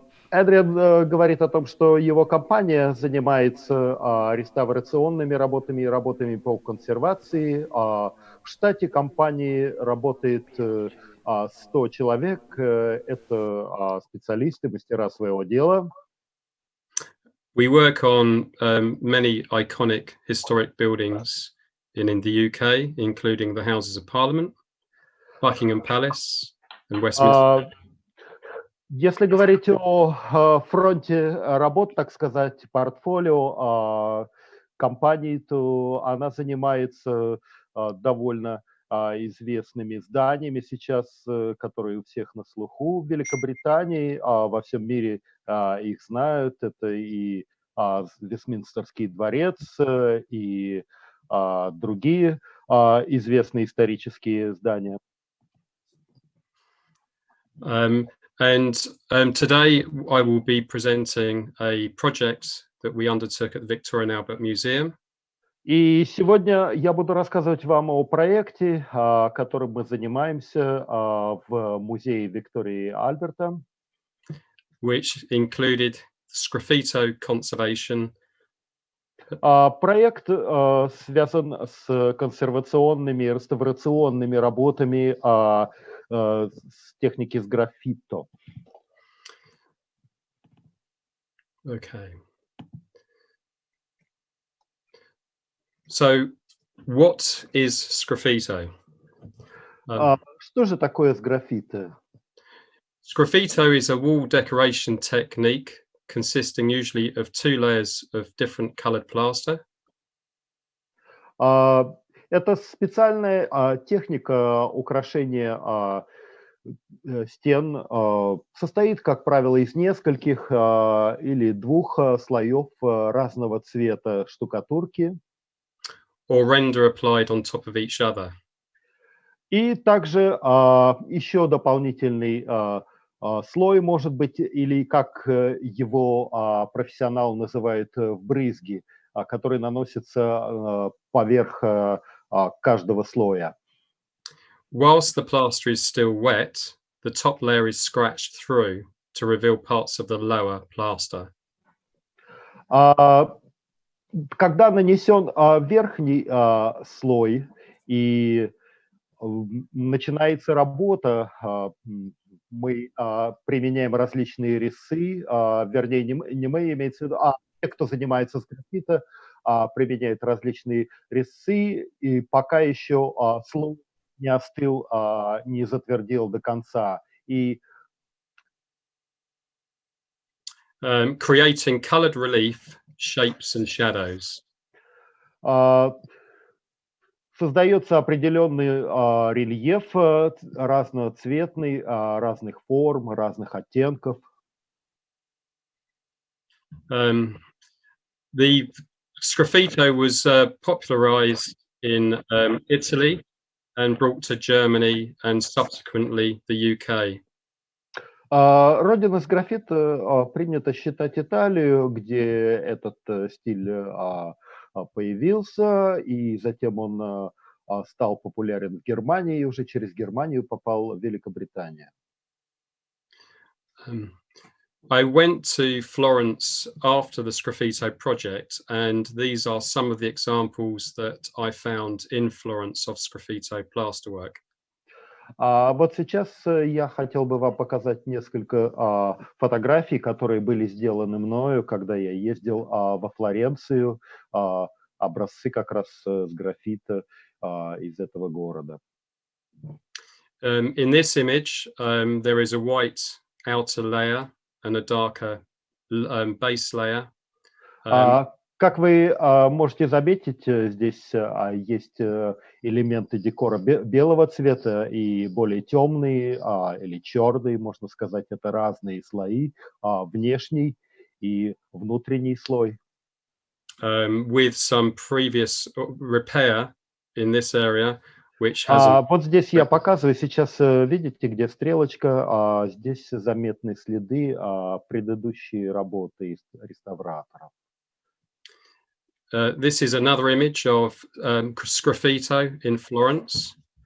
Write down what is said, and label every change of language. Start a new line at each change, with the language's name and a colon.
Russian: Эдриан говорит о том, что его компания занимается реставрационными работами и работами по консервации. В штате компании работает 100 человек. Это специалисты, мастера своего дела.
English: We work on many iconic historic buildings in the UK, including the Houses of Parliament, Buckingham Palace, and Westminster.
Russian: Если говорить о фронте работ, так сказать, портфолио компании, то она занимается довольно известными зданиями сейчас, которые у всех на слуху в Великобритании, во всем мире их знают. Это и Вестминстерский дворец, и другие известные исторические здания.
English: And today I will be presenting a project that we undertook at the Victoria and Albert Museum.
Russian: И сегодня я буду рассказывать вам о проекте, которым мы занимаемся в Музее Виктории Альберта,
English: which included Sgraffito conservation.
Russian: Проект связан с консервационными и реставрационными работами с техники Sgraffito.
English: Okay. So, what is Sgraffito?
Russian: Что же такое Sgraffito?
English: Sgraffito is a wall decoration technique consisting usually of 2 layers of different colored plaster.
Russian: Это специальная техника украшения стен, состоит, как правило, из нескольких или 2 слоев разного цвета штукатурки.
English: Or render applied on top of each other.
Russian: И также еще дополнительный слой может быть, или как его профессионал называет вбрызги, который наносится поверх каждого слоя.
English: Whilst the plaster is still wet, the top layer is scratched through to reveal parts of the lower plaster.
Russian: Когда нанесен верхний слой и начинается работа, мы применяем различные резцы, вернее, не мы, имеется в виду, те, кто занимается сграффито, применяют различные резцы, и пока еще слой не остыл, не затвердел до конца. И
English: creating colored relief, shapes and shadows.
Russian: Создается определенный рельеф разноцветный, разных форм, разных оттенков.
English: The Sgraffito was popularized in Italy and brought to Germany and subsequently the UK.
Russian: Родина сграффито принято считать Италию, где этот стиль появился, и затем он стал популярен в Германии, и уже через Германию попал в Великобританию.
English: I went to Florence after the Sgraffito project, and these are some of the examples that I found in Florence of Sgraffito plasterwork.
Russian: Вот сейчас я хотел бы вам показать несколько фотографий, которые были сделаны мною, когда я ездил во Флоренцию, образцы как раз сграффито из этого города.
English: In this image, there is a white outer layer and a darker base layer.
Russian: Как вы можете заметить, здесь есть элементы декора белого цвета и более темные или черные, можно сказать, это разные слои, внешний и внутренний слой.
English: With some previous repair in this area, which has
Russian: вот здесь я показываю, сейчас видите, где стрелочка, здесь заметны следы предыдущей работы реставраторов.
English: This is another image of Sgraffito in Florence.